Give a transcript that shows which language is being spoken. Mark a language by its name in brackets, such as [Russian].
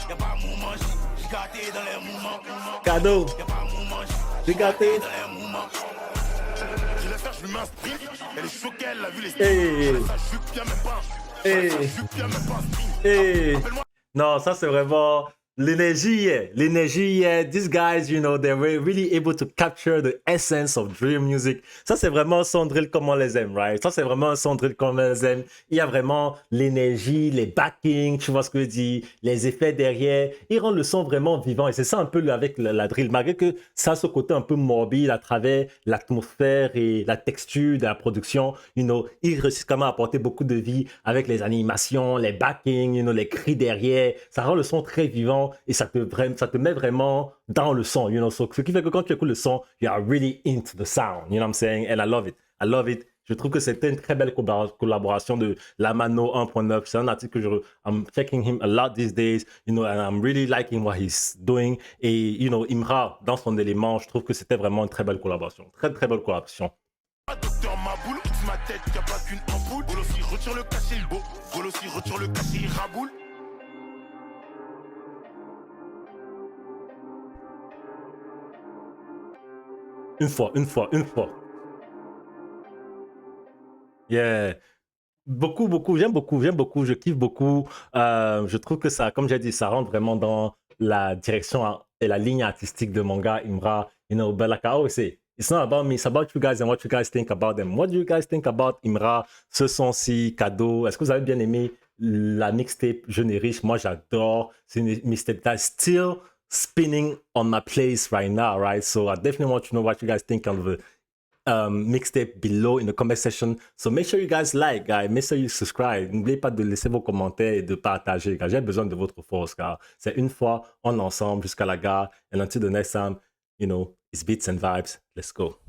[French] Y'a pas un moment, j'y gâté dans les moments. Cadeau. Y'a pas un moment, J'ai gâté. dans les moments. Je l'ai fait, je lui mets un sprint. Elle est choquée, elle a vu les Hey. J'enlève sa jupe, y'a même pas. Hey. J'enlève sa jupe, y'a même pas un string. Hey. Appelle-moi. Non, ça c'est vraiment L'énergie, yeah. [English] These guys, you know, they were really able to capture the essence of drill music. [French] Ça, c'est vraiment un son drill comme on les aime, right? Ça, c'est vraiment un son drill comme on les aime. Il y a vraiment l'énergie, les backings, tu vois ce que je dis, les effets derrière. Il rend le son vraiment vivant. Et c'est ça un peu avec la drill. Malgré que ça a ce côté un peu morbide à travers l'atmosphère et la texture de la production, you know, il réussit quand même à apporter beaucoup de vie avec les animations, les backings, you know, les cris derrière. Ça rend le son très vivant et ça te met vraiment dans le son, you know. [English] So, [French] ce qui fait que quand tu écoutes le son, [English] you are really into the sound, you know what I'm saying? And I love it. I love it. [French] Je trouve que c'était une très belle collaboration de Lamano 1.9. C'est un article que [English] I'm checking him a lot these days, you know, and I'm really liking what he's doing. [French] Et, you know, Imra, dans son élément, je trouve que c'était vraiment une très belle collaboration. Très, très belle collaboration. Docteur Maboul, c'est ma tête, y'a pas qu'une ampoule. Golossi retire le cachet, il beau. Golossi retire le cachet, il raboule. Une fois. Yeah. Beaucoup, j'aime beaucoup, je kiffe beaucoup. Je trouve que ça, comme j'ai dit, ça rentre vraiment dans la direction et la ligne artistique de mon gars Imra. [English] You know, but like I always say, it's not about me, it's about you guys and what you guys think about them. What do you guys think about Imra, [French] ce son-ci, [English] cadeau? [French] Est-ce que vous avez bien aimé la mixtape Jeune et Riche? Moi, j'adore. C'est une mixtape [English] that's still spinning on my playlist right now, right? So I definitely want to know what you guys think of the mixtape below in the comment section. So make sure you guys like, guys. Make sure you subscribe. [French] N'oubliez pas de laisser vos commentaires et de partager, car j'ai besoin de votre force, car c'est une fois, on est ensemble jusqu'à la gare. [English] And until the next time, you know, it's beats and vibes. Let's go.